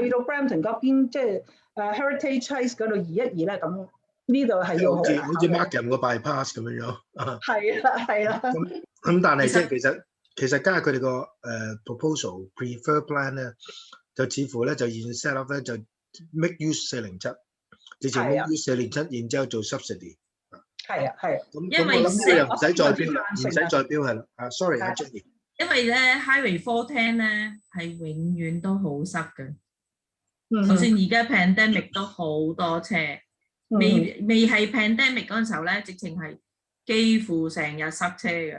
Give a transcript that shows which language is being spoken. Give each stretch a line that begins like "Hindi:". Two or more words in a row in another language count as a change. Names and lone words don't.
Cantonese: 去到 Brampton 嗰邊，即係 Heritage Place 嗰度移一移咧咁。呢度係要好似 Markham 個 bypass 咁樣樣。係啦。咁但係即係其實加佢哋個
English: proposal prefer plan
Cantonese: 咧，就似乎咧就現
English: set up
Cantonese: 咧就
English: make use
Cantonese: 407，直情
English: make use
Cantonese: 407，然之後做 subsidy。係啊。咁我諗又唔使再標啦，唔使再標係啦。sorry 阿 Jenny。因為咧 Highway 410咧係永遠都好塞嘅，就算而家 pandemic 都好多車。未係 pandemic 嗰陣時候咧，直情係幾乎成日塞車嘅。